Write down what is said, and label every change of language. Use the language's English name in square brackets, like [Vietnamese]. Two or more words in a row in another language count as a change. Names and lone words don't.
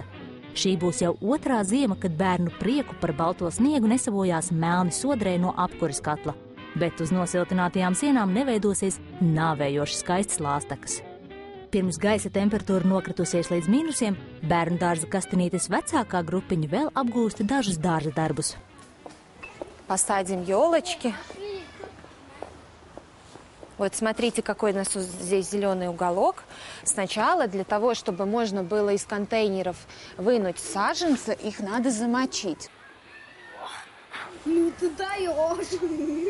[Latvian] Šī būs jau otrā ziema, kad bērnu prieku par balto sniegu nesavojās melni sodrē no apkuras katla, bet uz nosiltinātajām sienām neveidosies nāvējoši skaistas lāstekas. Pirms gaisa temperatūra nokritusies līdz mīnusiem, bērnu dārza kastinītes vecākā grupiņa vēl apgūsta dažus dārza darbus. [Russian] Посадим елочки. Вот смотрите, какой у нас здесь зеленый уголок. Сначала для того, чтобы можно было из контейнеров вынуть саженцы, их надо замочить. Ну ты даешь.